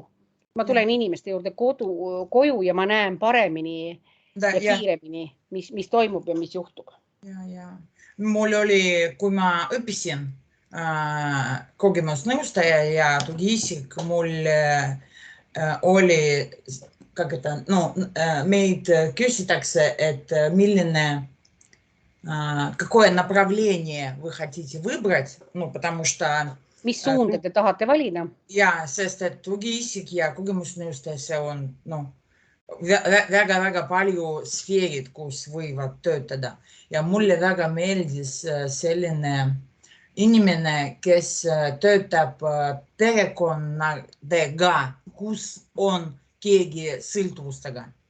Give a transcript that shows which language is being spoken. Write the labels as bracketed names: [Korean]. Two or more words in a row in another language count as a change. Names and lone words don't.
[Estonian] Ma tulen inimeste juurde koju ja ma näen paremini ja kiiremini, mis toimub ja mis juhtub. Mul oli, kui ma õppisin kogemusnõustaja ja tugiisik, mul oli, meid küsitakse, et milline, [Russian] какое направление вы хотите выбрать, потому что... [Estonian] Mis suunda te tahate valida? Ja, sest et tugiisik ja kogemusnõustaja, see on väga palju sfeerid, kus võivad töötada. Ja mulle väga meeldis selline inimene, kes töötab perekonnadega, kus on keegi sõltuvustega.